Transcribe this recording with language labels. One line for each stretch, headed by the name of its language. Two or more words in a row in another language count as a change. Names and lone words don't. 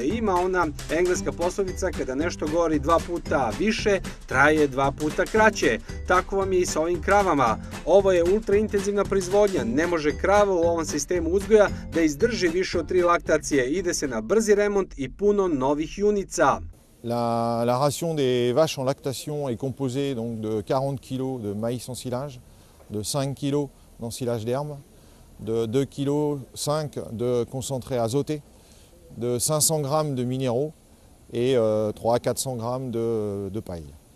Serbian: Ima ona engleska poslovica kada nešto gori 2 puta više, traje 2 puta kraće. Tako vam je i sa ovim kravama. Ovo je ultraintenzivna proizvodnja, ne može krava u ovom sistemu uzgoja da izdrži više od 3 laktacije, ide se na brzi remont i puno novih junica.
French: La ration des vaches en lactation est composée donc de 40 kg de maïs ensilage, de 5 kg d'ensilage d'herbe, de 2 kg 5 de concentré azoté, de 500 g de minéraux et 300-400 g de paille.